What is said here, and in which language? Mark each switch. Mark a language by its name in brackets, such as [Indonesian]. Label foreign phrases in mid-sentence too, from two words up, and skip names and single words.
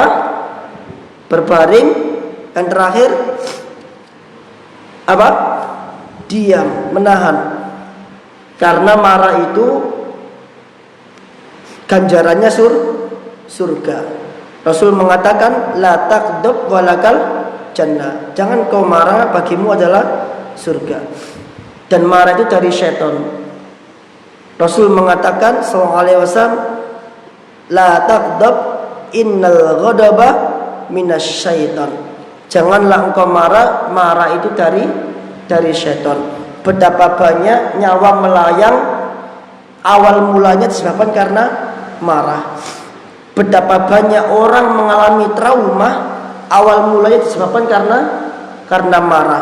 [Indonesian] Berbaring, dan terakhir apa? Diam, menahan. Karena marah itu ganjarannya surga. Rasul mengatakan [Arabic] لا تغضب ولك الجنة. [Indonesian] Jangan kau marah, bagimu adalah surga. Dan marah itu dari syaitan. Rasul mengatakan [Arabic] صلى الله عليه وسلم لا تغضب إن الغضب من الشيطان. [Indonesian] Janganlah engkau marah, marah itu dari syaitan. Betapa banyak nyawa melayang awal mulanya disebabkan karena marah. Betapa banyak orang mengalami trauma awal mulanya disebabkan karena marah.